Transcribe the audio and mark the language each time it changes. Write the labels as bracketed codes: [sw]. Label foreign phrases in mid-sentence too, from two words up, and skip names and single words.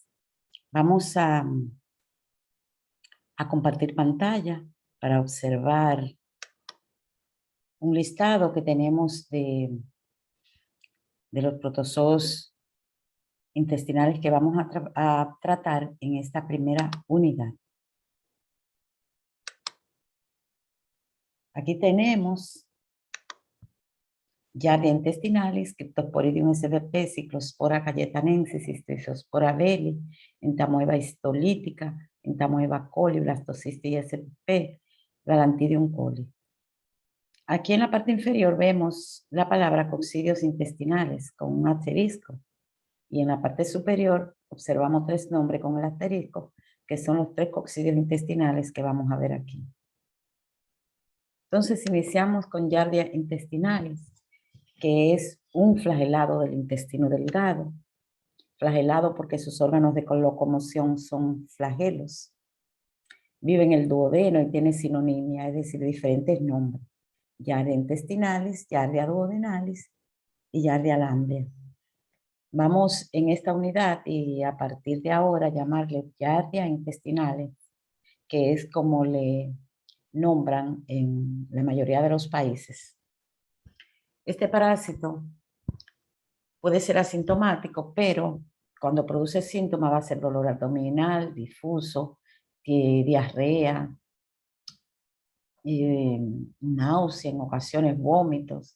[es] Vamos a compartir pantalla para observar un listado que tenemos de los protozoos intestinales que vamos a tratar en esta primera unidad. Aquí tenemos Giardia intestinalis, Cryptosporidium svp, Cyclospora cayetanensis, Schistospora belli, Entamoeba histolítica, Entamoeba coli, Blastocystis spp, Galantidium coli. Aquí en la parte inferior vemos la palabra coccidios intestinales con un asterisco. Y en la parte superior observamos tres nombres con el asterisco, que son los tres coccidios intestinales que vamos a ver aquí. Entonces iniciamos con Giardia intestinalis, que es un flagelado del intestino delgado. Flagelado porque sus órganos de locomoción son flagelos. Vive en el duodeno y tiene sinonimia, es decir, diferentes nombres. Giardia intestinalis, Giardia duodenalis y Giardia lamblia. Vamos en esta unidad y a partir de ahora llamarle Giardia intestinales, que es como le nombran en la mayoría de los países. Este parásito puede ser asintomático, pero cuando produce síntomas va a ser dolor abdominal, difuso, diarrea, náusea, en ocasiones vómitos.